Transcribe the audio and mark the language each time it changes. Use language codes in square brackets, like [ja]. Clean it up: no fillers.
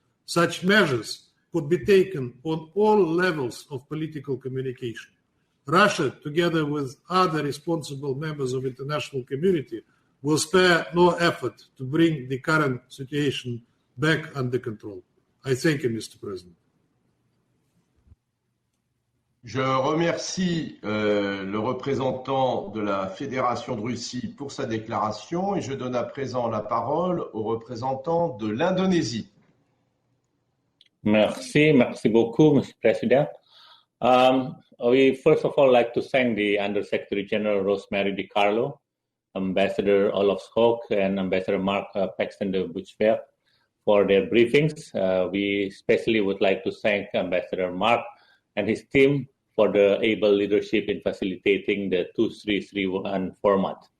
[en] Such measures could be taken on all levels of political communication. Russia, together with other responsible members of the international community, will spare no effort to bring the current situation back under control. I thank you, Mr. President. [fr] Je remercie le représentant de la Fédération de Russie pour sa déclaration et je donne à présent la parole au représentant de l'Indonésie. Merci beaucoup, [en] Mr. President. We first of all like to thank the Undersecretary General Rosemary DiCarlo, Ambassador Olof Skog, and Ambassador Mark Paxton de Buchberg for their briefings. We especially would like to thank Ambassador Mark and his team for the able leadership in facilitating the 2331 format.